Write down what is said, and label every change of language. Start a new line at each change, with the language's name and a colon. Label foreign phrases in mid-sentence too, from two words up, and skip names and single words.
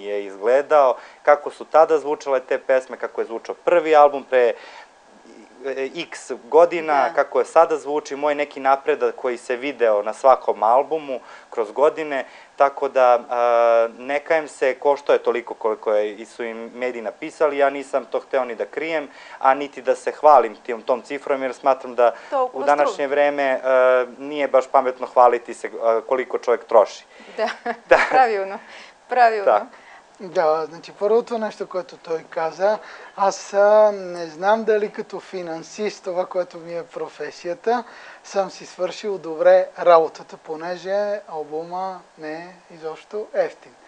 Serbian: je izgledao, kako su tada zvučale te pesme, kako je zvučao prvi album pre x godina, kako je sada zvuči, moj neki napredak koji se video na svakom albumu kroz godine, tako da ne kajem se košto je toliko koliko su im mediji napisali, ja nisam to hteo ni da krijem, a niti da se hvalim tom cifrom, jer smatram da u današnje vreme nije baš pametno hvaliti se koliko čovjek troši.
Bulgarian: Да, правилно. Да, значи първото нещо, което той каза, аз не знам дали като финансист, това, което ми е професията, съм си свършил добре работата, понеже албума не е изобщо ефтин.